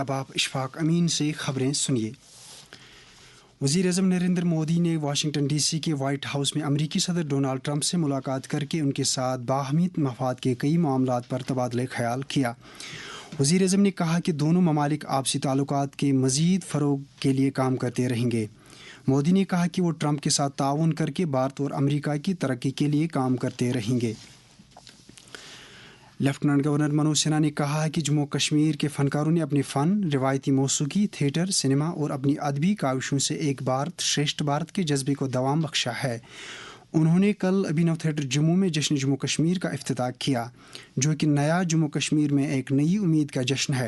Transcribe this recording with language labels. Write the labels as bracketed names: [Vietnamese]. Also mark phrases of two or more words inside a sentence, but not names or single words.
[Urdu] اب آپ اشفاق امین سے خبریں سنیے۔ وزیر اعظم نریندر مودی نے واشنگٹن ڈی سی کے وائٹ ہاؤس میں امریکی صدر ڈونالڈ ٹرمپ سے ملاقات کر کے ان کے ساتھ باہمی مفاد کے کئی معاملات پر تبادلہ خیال کیا۔ وزیر اعظم نے کہا کہ دونوں ممالک آپسی تعلقات کے مزید فروغ کے لیے کام کرتے رہیں گے۔ مودی نے کہا کہ وہ ٹرمپ کے ساتھ تعاون کر کے بھارت اور امریکہ کی ترقی کے لیے کام کرتے رہیں گے۔ لیفٹیننٹ گورنر منوج سنہا نے کہا ہے کہ جموں کشمیر کے فنکاروں نے اپنے فن، روایتی موسیقی، تھیٹر، سنیما اور اپنی ادبی کاوشوں سے ایک بھارت شریشٹھ بھارت کے جذبے کو دوام بخشا ہے۔ انہوں نے کل ابھینو تھیٹر جموں میں جشن جموں کشمیر کا افتتاح کیا، جو کہ نیا جموں کشمیر میں ایک نئی امید کا جشن ہے۔